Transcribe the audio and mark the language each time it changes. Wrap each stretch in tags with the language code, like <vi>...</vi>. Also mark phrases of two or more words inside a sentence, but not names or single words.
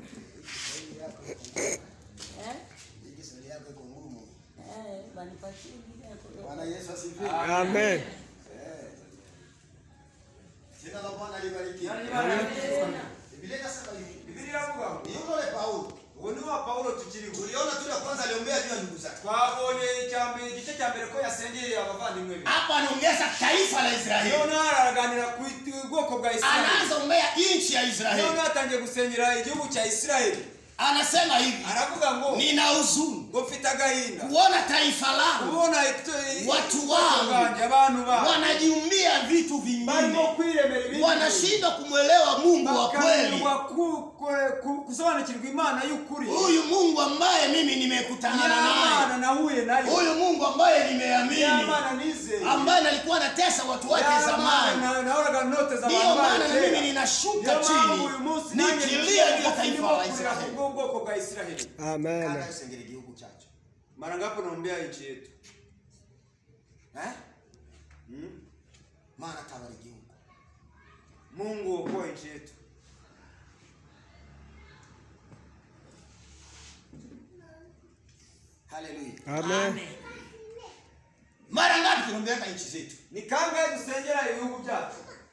<sw>Bwana Yesu asifiwe. Amen. Jina la Bwana libarikiwe. Biblia inasema hivi.</sw> <rw>Biblia inavuga</rw> <sw>ni yule Paulo.</sw> <rw>Uwo Paulo tukiriho.</rw> <sw>Tuliona tu ya kwanza aliombea juu ya ndugu zake.</sw> <rw>Twabonye igice cya mbere ko yasengeye abavandimwe be.</rw> <sw>Hapa anaongeza taifa la Israeli.</sw> <rw>Yona araganira ku bwoko bwa Israeli.</rw> <sw>Anaanza ombea nchi ya Israeli.</sw> <rw>Yona atangiye gusengera igihugu cya Israeli.</rw> <sw>anasema hivi,</sw> <rw>aravuga ngo</rw> <sw>nina huzuni</sw> <rw>ngo mfite agahinda</rw> <sw>kuona taifa langu,</sw> <rw>kubona</rw> <sw>watu wangu</sw> <rw>abantu ba</rw> <sw>wanajiumbia vitu</sw> <rw>barimo</rw> <sw>vingine,</sw> <rw>kwiremera ibintu,</rw> <sw>wanashindwa kumwelewa Mungu wa kweli,</sw> <rw>kusobanukirwa Imana y'ukuri.</rw> <sw>huyu Mungu ambaye mimi nimekutana naye,</sw> <rw>nahuye naye,</rw> <sw>huyu Mungu ambaye nimeamini, ambaye nalikuwa natesa watu wake zamani. Ndio maana na mimi ninashuka chini nikilia juu ya taifa la Israeli. Amen. Mara ngapi naombea nchi yetu? Maana tabariki Mungu okoa nchi yetu. Haleluya. Amen. Mara ngapi tunaombea nchi zetu?</sw> <rw>Ni kangahe dusengera ibihugu byacu?</rw>